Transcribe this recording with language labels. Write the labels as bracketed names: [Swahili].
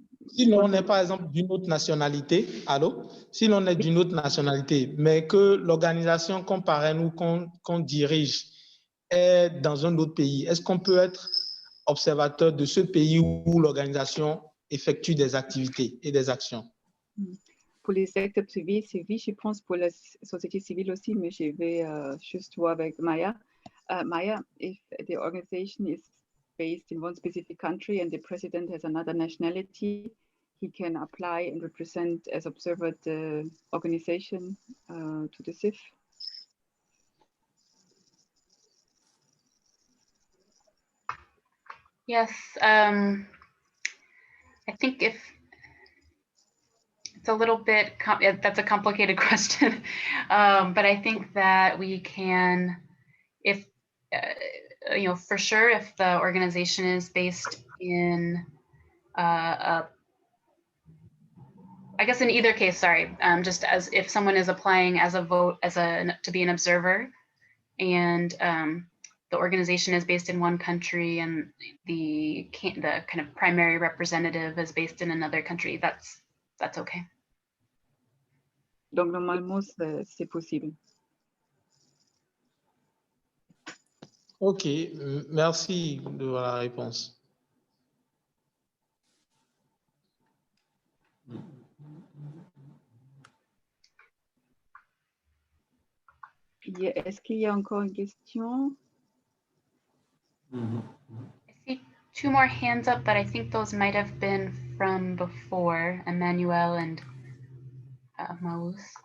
[French] Si l'on est, par exemple, d'une autre nationalité, si l'on est d'une autre nationalité, mais que l'organisation qu'on parraine ou qu'on dirige est dans un autre pays, est-ce qu'on peut être observateur de ce pays où l'organisation effectue des activités et des actions? Pour les secteurs privés, je pense pour la société civile aussi, mais je vais juste voir avec Maya. [English] Maya, if the organization is based in one specific country and the president has another nationality, he can apply and represent as observer the organization to the CIF. Yes, I think it's it's a little bit, that's a complicated question. But I think that we can, if, you know, for sure, if the organization is based in, I guess in either case, sorry, just as if someone is applying as a vote, to be an observer, and the organization is based in one country and the kind of primary representative is based in another country, that's okay. [French] Donc, normalement, c'est possible. Ok, merci de la réponse. Est-ce qu'il y a encore une question? [English] I see two more hands up, but I think those might have been from before, Emmanuel and Maus.